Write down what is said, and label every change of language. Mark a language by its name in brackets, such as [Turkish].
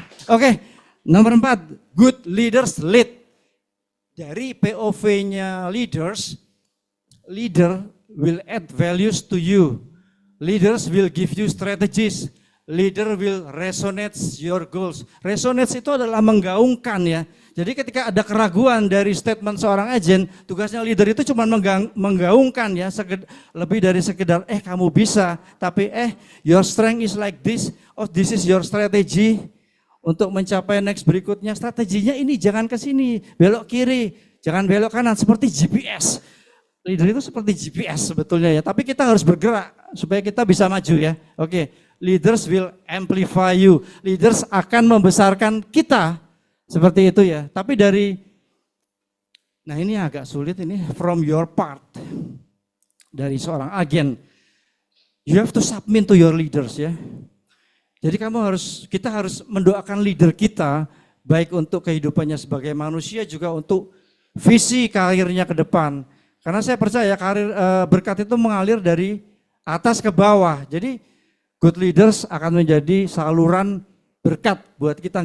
[Indonesian] Oke, nomor 4, [English] good leaders lead. [Indonesian] Dari POV-nya [English] leaders, leader will add values to you. Leaders will give you strategies. Leader will resonate your goals. [Indonesian] Resonate itu adalah menggaungkan ya. Jadi ketika ada keraguan dari statement seorang agen, tugasnya leader itu cuma menggaungkan ya, lebih dari sekedar kamu bisa, tapi [English] your strength is like this, oh this is your strategy, [Indonesian] untuk mencapai next berikutnya, strateginya ini jangan ke sini, belok kiri, jangan belok kanan, seperti GPS. Leader itu seperti GPS sebetulnya ya, tapi kita harus bergerak supaya kita bisa maju ya. [English] Oke, leaders will amplify you. [Indonesian] Leaders akan membesarkan kita, seperti itu ya. Tapi nah ini agak sulit ini, [English] from your part, [Indonesian] dari seorang agen. [English] You have to submit to your leaders ya. [Indonesian] Jadi kita harus mendoakan leader kita, baik untuk kehidupannya sebagai manusia, juga untuk visi karirnya ke depan. Karena saya percaya berkat itu mengalir dari atas ke bawah. Jadi good leaders akan menjadi saluran berkat buat kita.